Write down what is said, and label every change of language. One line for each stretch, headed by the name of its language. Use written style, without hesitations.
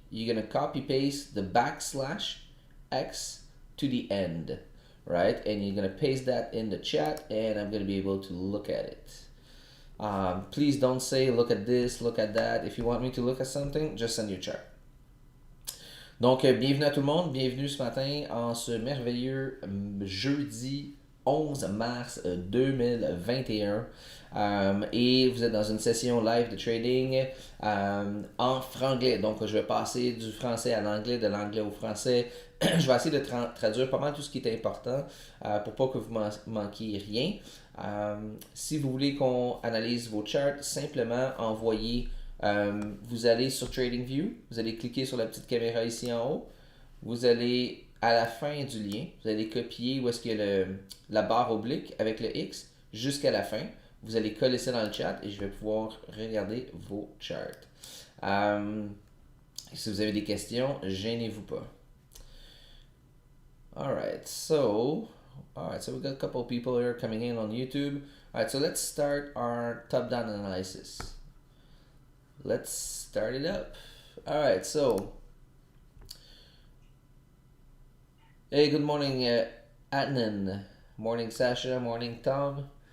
English: You're gonna copy paste the \x to the end, right? And you're gonna paste that in the chat, and I'm gonna be able to look at it. Please don't say look at this, look at that. If you want me to look at something, just send your chart.
French: Donc, bienvenue à tout le monde, bienvenue ce matin en ce merveilleux jeudi 11 mars 2021. Et vous êtes dans une session live de trading en franglais. Donc, je vais passer du français à l'anglais, de l'anglais au français. Je vais essayer de traduire pas mal tout ce qui est important pour pas que vous manquiez rien. Si vous voulez qu'on analyse vos charts, simplement envoyez. Vous allez sur TradingView, vous allez cliquer sur la petite caméra ici en haut. Vous allez à la fin du lien, vous allez copier où est-ce qu'il y a la barre oblique avec le X jusqu'à la fin. Vous allez coller ça dans le chat et je vais pouvoir regarder vos charts. Si vous avez des questions, gênez-vous pas.
English: Alright, so we got a couple of people here coming in on YouTube. Alright, so let's start our top-down analysis. Let's start it up. Alright, so hey, good morning, Adnan. Morning, Sasha. Morning, Tom.